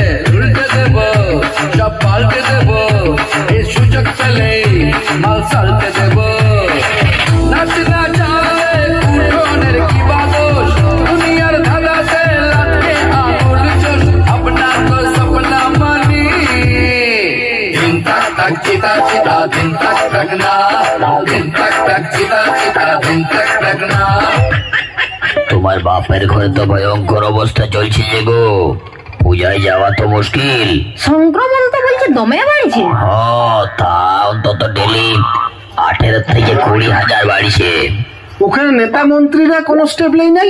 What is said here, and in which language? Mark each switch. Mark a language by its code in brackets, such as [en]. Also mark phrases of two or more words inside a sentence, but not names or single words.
[bn] উল্টে দেব, সব পাল্টে দেব, এই সুযোগ পেলে মাল সালটে দেব। নাচ না চালে কুটনের কি বাদোষ, দুনিয়ার ধাঁধাতে লাগে আঙুল চোষ, আপনার তো সপনা মানি। দিন তাক তাক চিতা চিতা, দিন তাক তাক না, দিন তাক তাক চিতা চিতা, দিন তাক তাক না। তোমার বাপের ঘরে তো ভয়ঙ্কর অবস্থা চলছে যে গো, পূজায় যাওয়া তো মুশকিল। সংক্রমণ তো বলছে দমে বাড়ছে। হ্যাঁ, তা অন্তত ডেলি 18 থেকে 20,000 বাড়িছে। ওখানে নেতা মন্ত্রীরা কোনো স্টেপ নেই নাই?